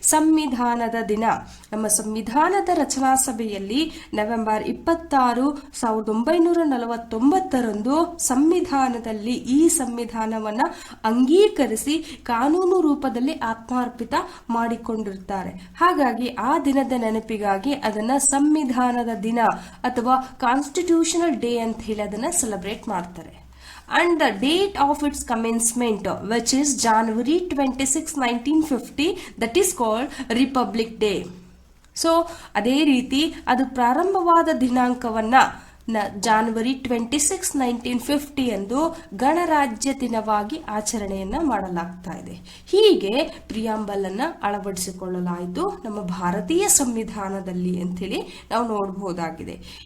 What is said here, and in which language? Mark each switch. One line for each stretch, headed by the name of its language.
Kannada: ಸಂವಿಧಾನದ ದಿನ. ನಮ್ಮ ಸಂವಿಧಾನದ ರಚನಾ ಸಭೆಯಲ್ಲಿ ನವೆಂಬರ್ 26, 1949 ಸಂವಿಧಾನದಲ್ಲಿ ಈ ಸಂವಿಧಾನವನ್ನ ಅಂಗೀಕರಿಸಿ ಕಾನೂನು ರೂಪದಲ್ಲಿ ಆತ್ಮಾರ್ಪಿತ ಮಾಡಿಕೊಂಡಿರ್ತಾರೆ. ಹಾಗಾಗಿ ಆ ದಿನದ ನೆನಪಿಗಾಗಿ ಅದನ್ನ ಸಂವಿಧಾನದ ದಿನ ಅಥವಾ ಕಾನ್ಸ್ಟಿಟ್ಯೂಷನಲ್ ಡೇ ಅಂತ ಹೇಳಿ ಅದನ್ನ ಸೆಲೆಬ್ರೇಟ್ ಮಾಡ್ತಾರೆ.
English: And the date of its commencement, which is January 26, 1950, that is called Republic Day.
Kannada: So ಅದೇ ರೀತಿ ಅದು ಪ್ರಾರಂಭವಾದ ದಿನಾಂಕವನ್ನ January 26, 1950 ಎಂದು ಗಣರಾಜ್ಯ ದಿನವಾಗಿ ಆಚರಣೆಯನ್ನ ಮಾಡಲಾಗ್ತಾ ಇದೆ. ಹೀಗೆ ಪ್ರಿಯಾಂಬಲ್ ಅನ್ನ ಅಳವಡಿಸಿಕೊಳ್ಳಲಾಯಿತು ನಮ್ಮ ಭಾರತೀಯ ಸಂವಿಧಾನದಲ್ಲಿ ಅಂತೇಳಿ ನಾವು ನೋಡಬಹುದಾಗಿದೆ.